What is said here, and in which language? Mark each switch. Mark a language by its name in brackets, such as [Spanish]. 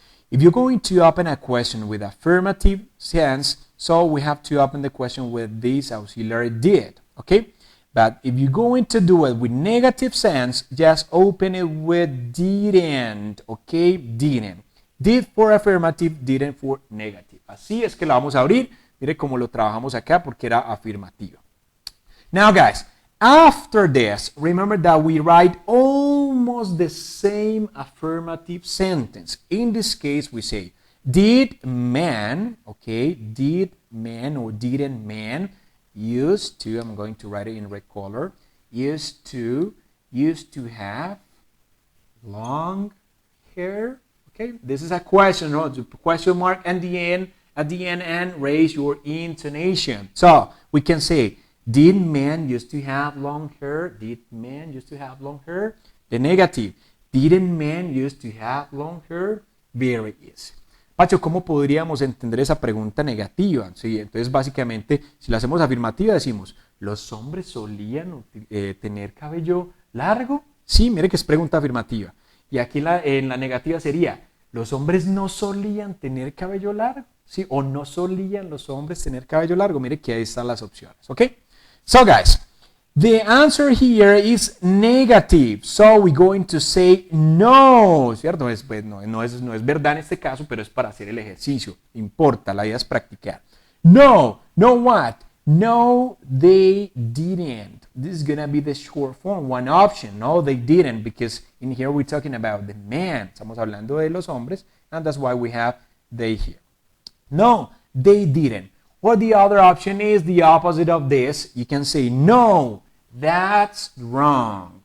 [English] If you're going to open a question with affirmative sense, so we have to open the question with this auxiliary did, okay? But if you're going to do it with negative sense, just open it with didn't, okay? Didn't. Did for affirmative, didn't for negative. [Spanish] Así es que la vamos a abrir. Mire cómo lo trabajamos acá porque era afirmativa. [English] Now, guys, after this, remember that we write almost the same affirmative sentence. In this case, we say, did man, okay, did man or didn't man used to, I'm going to write it in red color, used to have long hair, okay? This is a question, no? The question mark at the end, and raise your intonation. So, we can say, did men used to have long hair? Did men used to have long hair? The negative. Didn't men used to have long hair? Very easy. [Spanish] Pacho, ¿cómo podríamos entender esa pregunta negativa? Sí, entonces, básicamente, si la hacemos afirmativa, decimos, ¿los hombres solían tener cabello largo? Sí, mire que es pregunta afirmativa. Y aquí en la negativa sería, ¿los hombres no solían tener cabello largo? ¿Sí? ¿O no solían los hombres tener cabello largo? Mire que ahí están las opciones, ¿ok? [English] So, guys, the answer here is negative. So, we're going to say no, [Spanish] ¿cierto? Pues, no es verdad en este caso, pero es para hacer el ejercicio. Importa, la idea es practicar. [English] No what? No, they didn't. This is gonna be the short form, one option. No, they didn't, because in here we're talking about the man. [Spanish] Estamos hablando de los hombres, [English] and that's why we have they here. No, they didn't. What the other option is, the opposite of this. You can say, no, that's wrong.